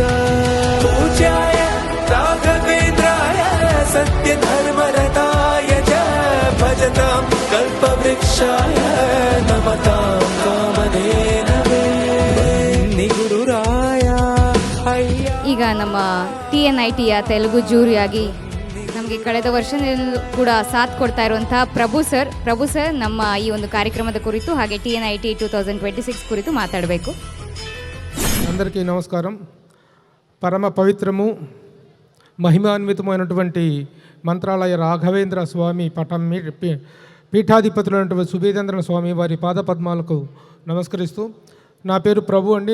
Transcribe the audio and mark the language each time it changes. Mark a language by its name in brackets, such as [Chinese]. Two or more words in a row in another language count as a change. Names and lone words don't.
[Sanskrit] ಪೂಜ್ಯಾಯ ರಾಘವೇಂದ್ರಾಯ ಸತ್ಯ ಧರ್ಮರತಾಯ ಚ ಭಜತಾಂ ಕಲ್ಪವೃಕ್ಷಾಯ ನಮತಾಂ ಕಾಮಧೇನವೇ. [Kannada] ಬನ್ನಿ ಗುರುರಾಯ ಅಯ್ಯ. ಈಗ ನಮ್ಮ TNITಯ ತೆಲುಗು ಜೂರಿಯಾಗಿ ನಮಗೆ ಕಳೆದ ವರ್ಷದಲ್ಲೂ ಕೂಡ ಸಾಥ್ ಕೊಡ್ತಾ ಇರುವಂತಹ ಪ್ರಭು ಸರ್ ನಮ್ಮ ಈ ಒಂದು ಕಾರ್ಯಕ್ರಮದ ಕುರಿತು ಹಾಗೆ TNIT 2026 ಕುರಿತು ಮಾತಾಡಬೇಕು. [Telugu] అందరికీ నమస్కారం. పరమ పవిత్రము మహిమాన్వితమైనటువంటి మంత్రాలయ రాఘవేంద్ర స్వామి పటం పీఠాధిపతులైనటువంటి సుభేదేంద్ర స్వామి వారి పాదపద్మాలకు నమస్కరిస్తూ నా పేరు ప్రభు అండి.